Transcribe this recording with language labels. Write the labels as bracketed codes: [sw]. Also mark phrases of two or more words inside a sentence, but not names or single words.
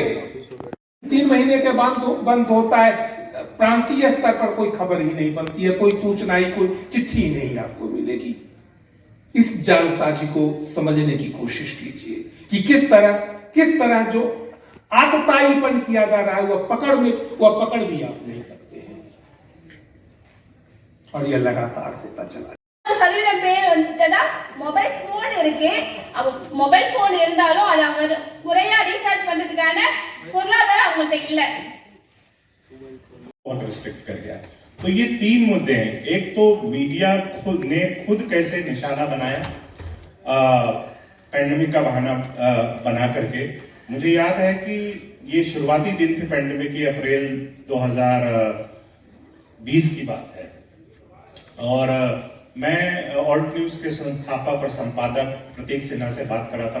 [hi] 3 महीने के बाद बंद होता है, प्रांतीय स्तर पर कोई खबर ही नहीं बनती है, कोई सूचना ही, कोई चिट्ठी ही नहीं आपको मिलेगी। इस जालसाजी को समझने की कोशिश कीजिए कि किस तरह जो आतताईपन किया जा रहा है वह पकड़ भी आप नहीं सकते हैं, और यह लगातार होता चला। [ta] சதவீத பேர் வந்துட்டா மொபைல் போன் இருக்கு. மொபைல் போன் இருந்தாலும் அது அவங்க முறையா ரீசார்ஜ் பண்றதுக்கான பொருளாதாரம் அவங்கள்ட்ட இல்ல. [hi] बहुत रिस्ट्रिक्ट कर गया। तो ये 3 मुद्दे हैं। एक तो मीडिया ने खुद कैसे निशाना बनाया पैंडेमिक का बहाना बना करके। मुझे याद है कि ये शुरुआती दिन थे पैंडेमिक की, अप्रैल 2020 की बात है, और मैं ऑल्ट न्यूज के संस्थापक और संपादक प्रतीक सिन्हा से बात कर रहा था।